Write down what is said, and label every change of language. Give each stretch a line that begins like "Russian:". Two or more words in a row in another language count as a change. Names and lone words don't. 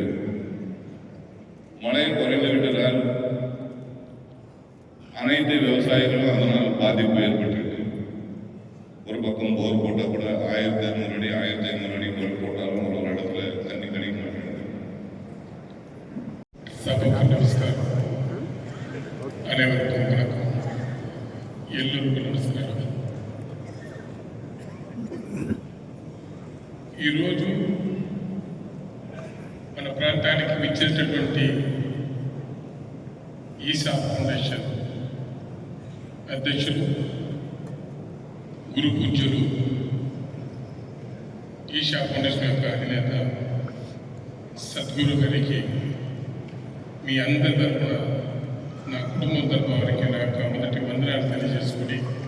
Tamil: மழை குறைந்து விட்டதால் அனைத்து விவசாயிகளும் அதனால் பாதிப்பு ஏற்பட்டிருக்கு. ஒரு பக்கம் போர் போட்டால் கூட 1200 அடி 1500 அடி போர் போட்டாலும் ஒரு இடத்துல தண்ணி கிடைக்க மாட்டேங்குது. சபைக்கு நமஸ்காரம். அனைவருக்கும் வணக்கம்.
Telugu: ఎల్లరికీ నమస్కారం. ఈరోజు మన ప్రాంతానికి విచ్చేసినటువంటి ఈసా ఫౌండేషన్ అధ్యక్షులు గురు పూజ్యులు ఈశా ఫౌండేషన్ యొక్క అధినేత సద్గురు గారికి మీ అందరి తరఫున నా కుటుంబం తరఫున వారికి నా యొక్క మొదటి వందనాలు తెలియజేసుకుని